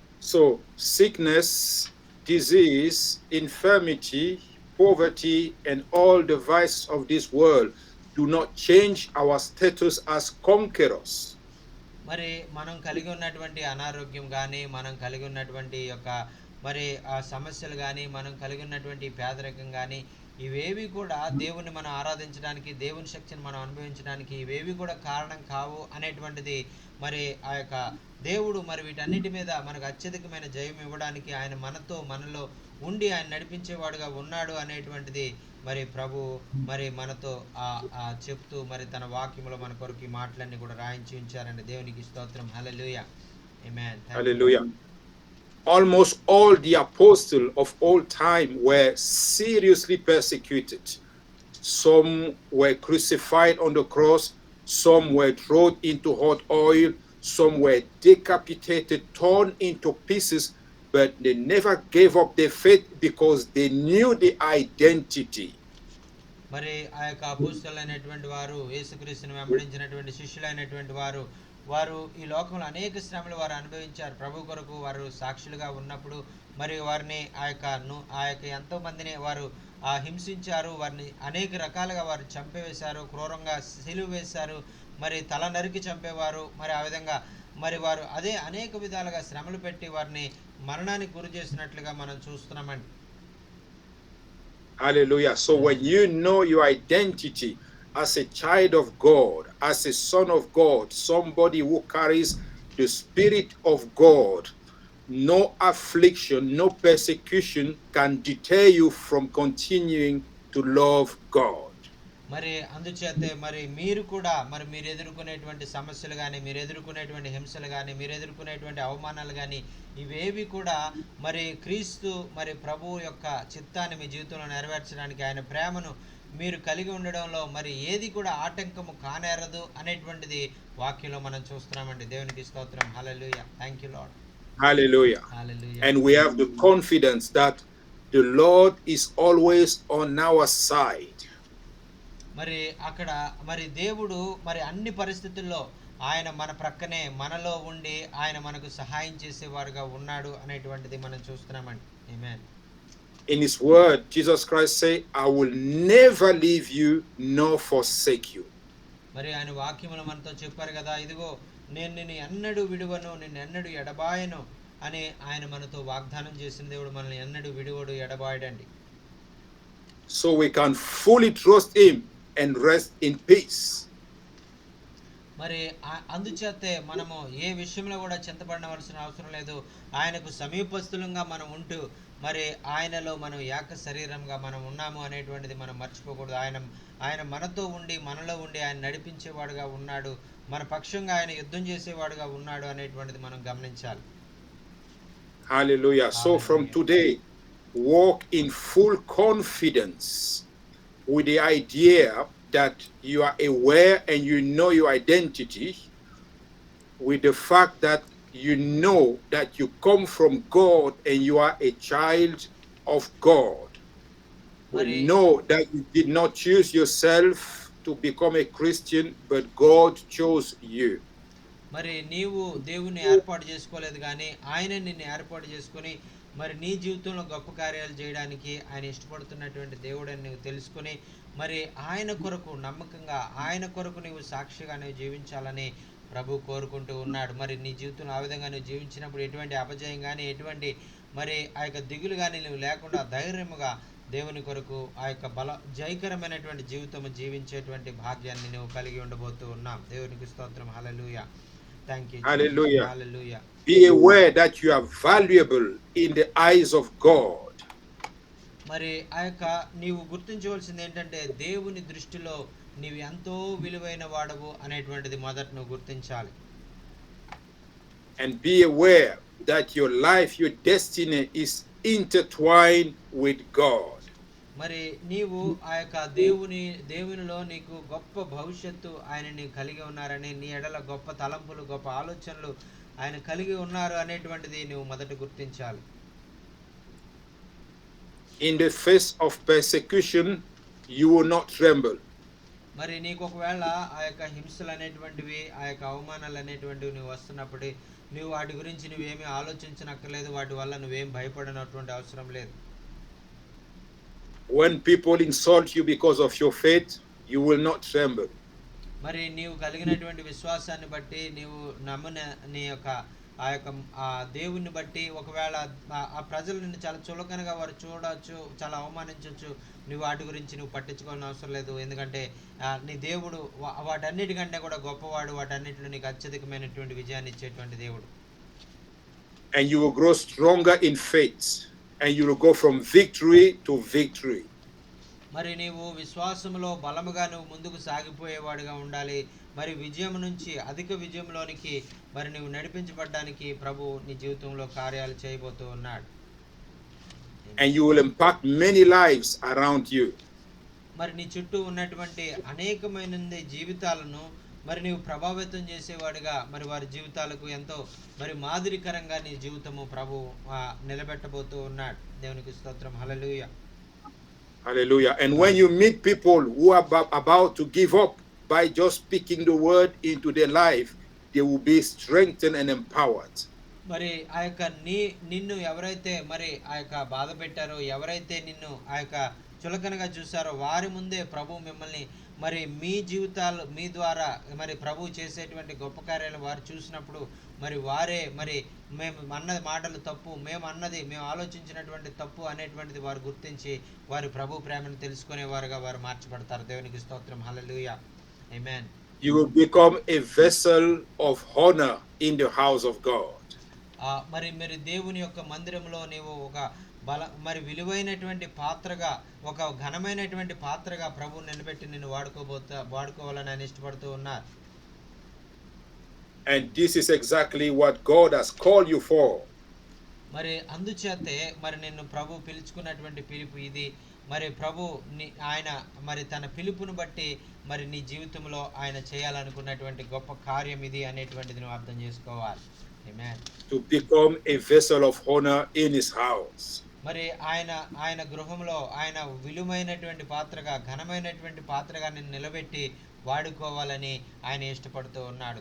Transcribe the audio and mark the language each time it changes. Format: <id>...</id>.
<en>So sickness, disease, infirmity, poverty, and all the vices of this world do not change our status as conquerors.</en> <te>మరి మనం కలిగి ఉన్నటువంటి అనారోగ్యం కానీ, మనం కలిగి ఉన్నటువంటి యొక్క మరి ఆ సమస్యలు కానీ, మనం కలిగి ఉన్నటువంటి పేదరికం కానీ, ఇవేవి కూడా దేవుణ్ణి మనం ఆరాధించడానికి, దేవుని శక్తిని మనం అనుభవించడానికి ఇవేవి కూడా కారణం కావు అనేటువంటిది మరి ఆ యొక్క దేవుడు మరి వీటన్నిటి మీద మనకు అత్యధికమైన జయం ఇవ్వడానికి ఆయన మనలో ఉండి ఆయన నడిపించేవాడుగా ఉన్నాడు అనేటువంటిది మరి ప్రభు మరి మనతో చెప్తూ మరి తన వాక్యంలో మన కొరకు ఈ మాటలన్నీ కూడా రాయించి ఉంచారండి. దేవునికి స్తోత్రం. హల్లెలూయా. ఆమేన్.</te> <en>Hallelujah. Almost all the apostles of all time were seriously persecuted. Some were crucified on the cross, some were thrown into hot oil, some were decapitated, torn into pieces, but they never gave up their faith because they knew the identity.</en> <te>మరి ఆ యొక్క అపోస్తలులైనటువంటి వారు, యేసుక్రీస్తుని వెంబడించినటువంటి శిష్యులైనటువంటి వారు ఈ లోకంలో అనేక శ్రమలు వారు అనుభవించారు. ప్రభు కొరకు వారు సాక్షులుగా ఉన్నప్పుడు మరి వారిని ఆ యొక్క ఎంతో మందిని వారు హింసించారు. వారిని అనేక రకాలుగా వారు చంపివేశారు, క్రూరంగా సిలువ వేశారు, మరి తల నరికి చంపేవారు. మరి ఆ విధంగా మరి వారు అదే అనేక విధాలుగా శ్రమలు పెట్టి వారిని మరణానికి గురి చేసినట్లుగా మనం చూస్తున్నామండి.</te> <en>Hallelujah. So when you know your identity as a child of God, as a son of God, somebody who carries the Spirit of God, no affliction, no persecution can deter you from continuing to love God.</en> <te>మరి అందుచేతే మరి మీరు కూడా మరి మీరు ఎదుర్కొనేటువంటి సమస్యలు కానీ, మీరు ఎదుర్కొనేటువంటి హింసలు కానీ, మీరు ఎదుర్కొనేటువంటి అవమానాలు కానీ ఇవేవి కూడా మరి క్రీస్తు మరి ప్రభువు యొక్క చిత్తాన్ని మీ జీవితంలో నెరవేర్చడానికి, ఆయన ప్రేమను మీరు కలిగి ఉండడంలో మరి ఏది కూడా ఆటంకము కానేరదు అనేటువంటిది వాక్యంలో మనం చూస్తున్నామండి. దేవునికి స్తోత్రం. హల్లెలూయా.</te> <en>Thank you lord. Hallelujah. Hallelujah. And we have the confidence that the Lord is always on our side.</en> <te>మరి అక్కడ మరి దేవుడు మరి అన్ని పరిస్థితుల్లో ఆయన మన ప్రక్కనే మనలో ఉండి ఆయన మనకు సహాయం చేసేవారుగా ఉన్నాడు అనేటువంటిది మనం చూస్తున్నామండి. ఆమేన్.</te> <en>In his word, Jesus Christ say, I will never leave you nor forsake you.</en> <te>మరి ఆయన వాక్యములు మనతో చెప్పారు కదా, ఇదిగో నేను నిన్ను ఎన్నడూ విడువను, నిన్ను ఎన్నడూ ఎడబాయను అని ఆయన మనతో వాగ్దానం చేసిన దేవుడు మనల్ని ఎన్నడూ విడువడు, ఎడబాయడండి.</te> <en>So we can fully trust him and rest in peace.</en> <te>మరి అందుచేతే మనము ఏ విషయంలో కూడా చింతపడవలసిన అవసరం లేదు. ఆయనకు సమీపస్తులంగా మనం ఉంటూ మరి ఆయనలో మనం ఏక శరీరంగా మనం ఉన్నాము అనేటువంటిది మనం మర్చిపోకూడదు. ఆయన మనతో ఉండి మనలో ఉండి ఆయన నడిపించేవాడుగా ఉన్నాడు, మన పక్షంగా ఆయన యుద్ధం చేసేవాడుగా ఉన్నాడు అనేటువంటిది మనం గమనించాలి.</te> <en>Hallelujah. So from today, walk in full confidence with the idea that you are aware and you know your identity, with the fact that you know that you come from God and you are a child of God. We know that you did not choose yourself to become a Christian, but God chose you.</en> <te>మరి నీవు దేవుని ఏర్పాటు చేసుకోలేదు కానీ ఆయన నిన్ను ఏర్పాటు చేసుకొని మరి నీ జీవితంలో గొప్ప కార్యాలు చేయడానికి ఆయన ఇష్టపడుతున్నటువంటి దేవుడని నువ్వు తెలుసుకొని మరి ఆయన కొరకు నమ్మకంగా ఆయన కొరకు నీవు సాక్షిగా నువ్వు జీవించాలని ప్రభు కోరుకుంటూ ఉన్నాడు. మరి నీ జీవితంలో ఆ విధంగా నువ్వు జీవించినప్పుడు ఎటువంటి అపజయం కానీ ఎటువంటి మరి ఆ యొక్క దిగులు కానీ నువ్వు లేకుండా ధైర్యముగా దేవుని కొరకు ఆ యొక్క జయకరమైనటువంటి జీవితం జీవించేటువంటి భాగ్యాన్ని నువ్వు కలిగి ఉండబోతూ ఉన్నాం. దేవునికి స్తోత్రం. హల్లెలూయా.</te> <en>Thank you. Hallelujah.</en> <te>Hallelujah.</te> <en>Be aware that you are valuable in the eyes of God.</en> <te>మరి ఆ యొక్క నీవు గుర్తించవలసింది ఏంటంటే దేవుని దృష్టిలో నీవు ఎంతో విలువైన వాడవు అనేటువంటిది మొదట నువ్వు గుర్తించాలి.</te> <en>And be aware that your life, your destiny is intertwined with God.</en> <te>మరి నీవు ఆ యొక్క దేవునిలో నీకు గొప్ప భవిష్యత్తు ఆయన నీకు కలిగి ఉన్నారని, నీ ఎడల గొప్ప తలంపులు గొప్ప ఆలోచనలు ఆయన కలిగి ఉన్నారు అనేటువంటిది నువ్వు మొదట గుర్తించాలి.</te> <en>In the face of persecution, you will not tremble.</en> <te>మరి నీకు ఒకవేళ ఆ యొక్క హింసలు అనేటువంటివి ఆ యొక్క అవమానాలు అనేటువంటివి నువ్వు వస్తున్నప్పుడు నువ్వు వాటి గురించి నువ్వేమీ ఆలోచించనక్కర్లేదు, వాటి వల్ల నువ్వేం భయపడనటువంటి అవసరం లేదు.</te> <en>When people insult you because of your faith, you will not tremble.</en> <te>మరి నీవు కలిగినటువంటి విశ్వాసాన్ని బట్టి నీవు నమ్మిన నీ యొక్క ఆ దేవుణ్ణి బట్టి ఒకవేళ ఆ ప్రజలు నిన్ను చాలా చులకనగా వారు చూడవచ్చు, చాలా అవమానించవచ్చు, నువ్వు వాటి గురించి నువ్వు పట్టించుకోవాల్సిన అవసరం లేదు. ఎందుకంటే నీ దేవుడు వాటన్నిటికంటే కూడా గొప్పవాడు, వాటన్నిటిలో నీకు అత్యధికమైనటువంటి విజయాన్ని ఇచ్చేటువంటి దేవుడు.</te> <en>And you will grow stronger in faith, and you will go from victory to victory.</en> <te>మరి నీవు విశ్వాసంలో బలముగా నువ్వు ముందుకు సాగిపోయేవాడిగా ఉండాలి. మరి విజయం నుంచి అధిక విజయంలోనికి మరి నువ్వు నడిపించబడ్డానికి ప్రభు నీ జీవితంలో కార్యాలు చేయబోతూ ఉన్నాడు.</te> <en>And you will impact many lives around you.</en> <te>మరి నీ చుట్టూ ఉన్నటువంటి అనేకమైన జీవితాలను మరి నీవు ప్రభావితం చేసేవాడిగా, మరి వారి జీవితాలకు ఎంతో మరి మాదిరికరంగా నీ జీవితము ప్రభు నిలబెట్టబోతూ ఉన్నాడు. దేవునికి స్తోత్రం. హల్లెలూయా.</te> <en>Hallelujah. And when you meet people who are about to give up by just speaking the word into their life, they will be strengthened and empowered.</en> <te>మరి ఆ యొక్క నిన్ను ఎవరైతే మరి ఆ యొక్క బాధ పెట్టారో, ఎవరైతే నిన్ను ఆ యొక్క చులకనగా చూసారో వారి ముందే ప్రభు మిమ్మల్ని మరి మీ జీవితాలు మీ ద్వారా మరి ప్రభు చేసేటువంటి గొప్ప కార్యాలు వారు చూసినప్పుడు మరి వారే మరి మేము అన్నది మాటలు తప్పు, మేము ఆలోచించినటువంటి తప్పు అనేటువంటిది వారు గుర్తించి వారి ప్రభు ప్రేమను తెలుసుకునేవారుగా వారు మార్చబడతారు. దేవునికి స్తోత్రం. హల్లెలూయా. ఆమేన్.</te> <en>You will become a vessel of honor in the house of God.</en> <te>మరి దేవుని యొక్క మందిరంలో నీవు ఒక మరి విలువైనటువంటి పాత్రగా, ఒక ఘనమైనటువంటి పాత్రగా ప్రభు నిలబెట్టి నిన్ను వాడుకోవాలని ఆయన ఇష్టపడుతూ ఉన్నారు.</te> <en>And this is exactly what God has called you for.</en> <te>మరి అందుచేతే మరి నిన్ను ప్రభు పిలుచుకున్నటువంటి పిలుపు ఇది. మరి ప్రభు ఆయన మరి తన పిలుపును బట్టి మరి నీ జీవితంలో ఆయన చేయాలనుకున్నటువంటి గొప్ప కార్యం ఇది అనేటువంటిది నువ్వు అర్థం చేసుకోవాలి. ఆమేన్.</te> <en>To become a vessel of honor in his house.</en> <te>మరి ఆయన గృహంలో ఆయన విలువైనటువంటి పాత్రగా, ఘనమైనటువంటి పాత్రగా నిన్ను నిలబెట్టి వాడుకోవాలని ఆయన ఇష్టపడుతూ ఉన్నాడు.</te>